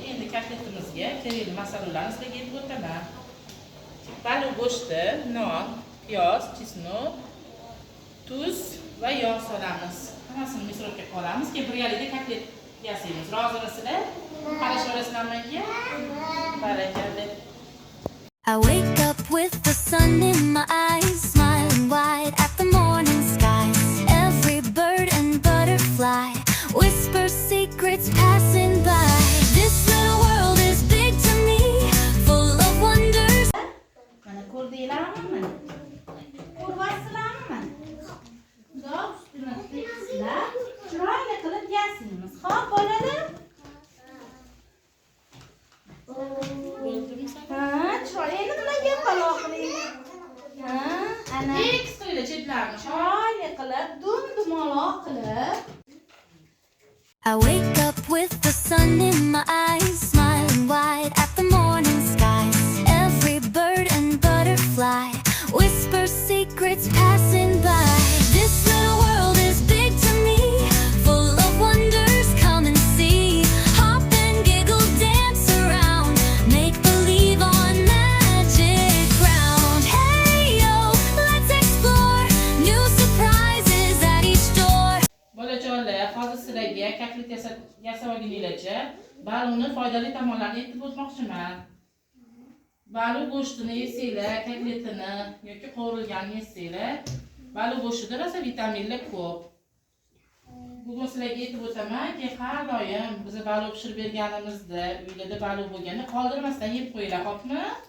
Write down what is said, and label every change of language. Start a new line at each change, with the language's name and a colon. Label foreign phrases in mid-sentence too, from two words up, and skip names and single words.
Uzbek: Endi kotletimizga kerakli masalalarni sizlarga aytib o'taman. Baliq go'shti, non, piyoz, chesnok, tuz va yog' solamiz. Hammasini mikrovga qolamiz. Keyin birgalikda kotlet yasaymiz. Rozimisizlar? Qarashib olasizlarmi menga? Barakalla.
English: I wake up with the sun in my eyes, smiling wide at the morning skies. Every bird and butterfly whispers secrets passing by. This little world is big to me, full of wonders.
Uzbek: Mana ko'rdinglarmi? Ko'ryapsizlarmi? Do'q ustini qilibsizlar. Chiroyli qilib yasaymiz. Xo'p, bolalar? Chiroyli nimaga paloq qiling? Ana. Tekis qilib chetlarni chiroyli qilib, dum-dumaloq qilib.
English: I wake up with the sun in my eyes, smiling wide at the morning skies. Every bird and butterfly whispers secrets passing by. This little world is big to me, full of wonders, come and see. Hop and giggle, dance around, make believe on magic ground. Hey yo, let's explore new surprises at each door.
Uzbek: Bolajonlar, hozir sizlarga kotlet yasab olguninglarcha baluni foydali tomonlarini aytib o'tmoqchiman. Balu go'shtini yesanglar, kotletini yoki qovurilganini yesanglar, balu go'shtida rosa vitaminlar ko'p. Bugun sizlarga aytib o'taman ki, har doim biz balu pishirib berganimizda, uylarda balu bo'lganda qoldirmasdan yeb qo'yinglar, xo'pmi?